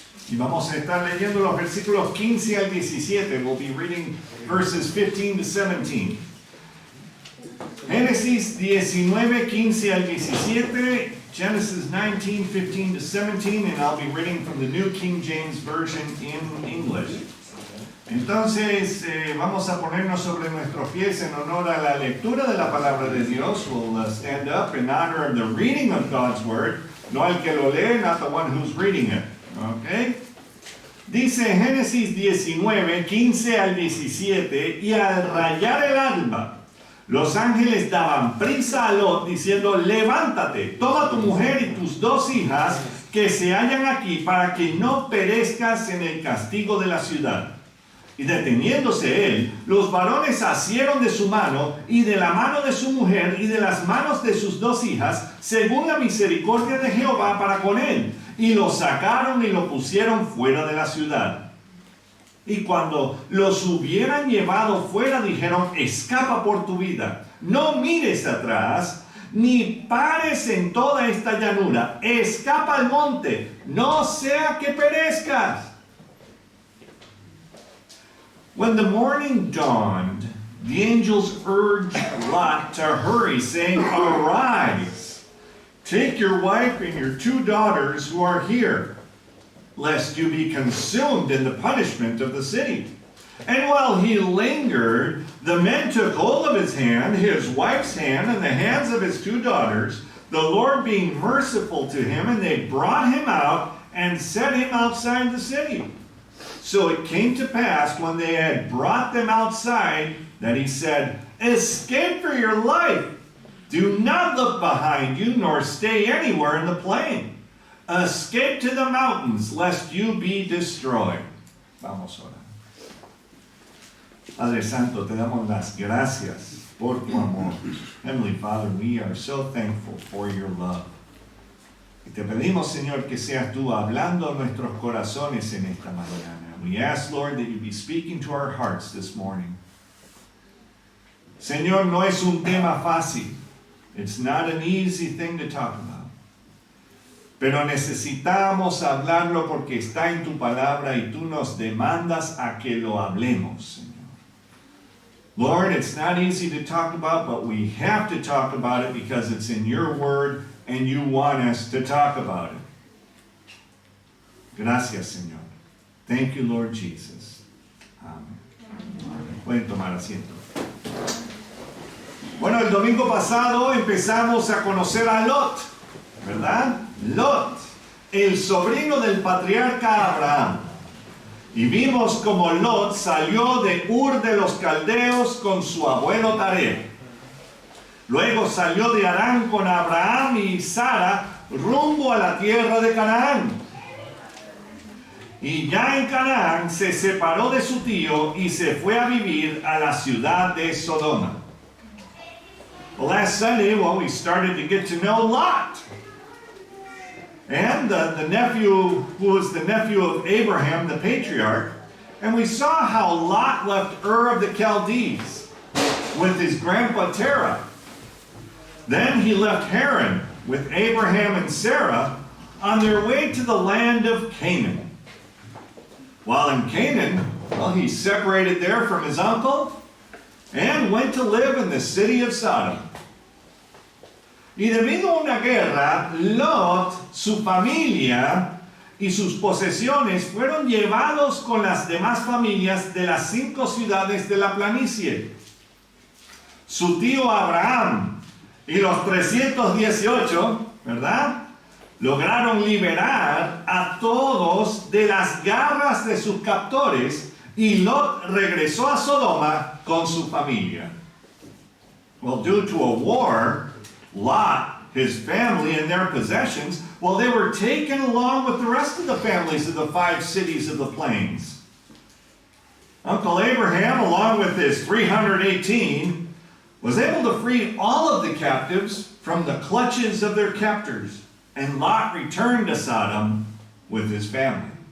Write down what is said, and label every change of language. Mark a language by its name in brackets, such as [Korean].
[Spanish] Y vamos a estar leyendo los versículos 15 al 17. [English] We'll be reading verses 15 to 17. [Spanish] Génesis 19, 15 al 17. [English] Genesis 19, 15 to 17, and I'll be reading from the New King James Version in English. [Spanish] Entonces, vamos a ponernos sobre nuestros pies en honor a la lectura de la palabra de Dios. [English] We'll stand up in honor of the reading of God's Word. [Spanish] No el que lo lee, [English] not the one who's reading it. Okay? [Spanish] Dice Génesis 19, 15 al 17, y al rayar el alba, los ángeles daban prisa a Lot diciendo: levántate, toma tu mujer y tus dos hijas que se hallan aquí para que no perezcas en el castigo de la ciudad. Y deteniéndose él, los varones asieron de su mano y de la mano de su mujer y de las manos de sus dos hijas, según la misericordia de Jehová para con él, y lo sacaron y lo pusieron fuera de la ciudad. Y cuando los hubieran llevado fuera, dijeron: escapa por tu vida, no mires atrás, ni pares en toda esta llanura, escapa al monte, no sea que perezcas. [English] When the morning dawned, the angels urged Lot to hurry, saying, arise, take your wife and your two daughters who are here, lest you be consumed in the punishment of the city. And while he lingered, the men took hold of his hand, his wife's hand, and the hands of his two daughters, the Lord being merciful to him, and they brought him out and set him outside the city. So it came to pass, when they had brought them outside, that he said, escape for your life. Do not look behind you, nor stay anywhere in the plain. Escape to the mountains, lest you be destroyed. [Spanish] Vamos a orar. Padre Santo, te damos las gracias por tu amor. [English] Heavenly Father, we are so thankful for your love. [Spanish] Y te pedimos, Señor, que seas tú hablando a nuestros corazones en esta mañana. [English] We ask, Lord, that you be speaking to our hearts this morning. [Spanish] Señor, no es un tema fácil. [English] It's not an easy thing to talk about. [Spanish] Pero necesitamos hablarlo porque está en tu palabra y tú nos demandas a que lo hablemos, Señor. [English] Lord, it's not easy to talk about, but we have to talk about it because it's in your word and you want us to talk about it. [Spanish] Gracias, Señor. [English] Thank you, Lord Jesus. [Spanish] Amén. Pueden tomar asiento. Bueno, el domingo pasado empezamos a conocer a Lot, ¿verdad? Lot, el sobrino del patriarca Abraham. Y vimos como Lot salió de Ur de los Caldeos con su abuelo Taré. Luego salió de Harán con Abraham y Sara rumbo a la tierra de Canaán. Y ya en Canaán se separó de su tío y se fue a vivir a la ciudad de Sodoma. [English] Well, last Sunday, we started to get to know Lot. And the nephew, who was the nephew of Abraham, the patriarch. And we saw how Lot left Ur of the Chaldees with his grandpa Terah. Then he left Haran with Abraham and Sarah on their way to the land of Canaan. While in Canaan, he separated there from his uncle and went to live in the city of Sodom. [Spanish] Y debido a una guerra, Lot, su familia y sus posesiones fueron llevados con las demás familias de las 5 ciudades de la planicie. Su tío Abraham y los 318, ¿verdad?, lograron liberar a todos de las garras de sus captores y Lot regresó a Sodoma con su familia. [English] Well, due to a war, Lot, his family, and their possessions, well, they were taken along with the rest of the families of the 5 cities of the plains. Uncle Abraham, along with his 318, was able to free all of the captives from the clutches of their captors, and Lot returned to Sodom with his family.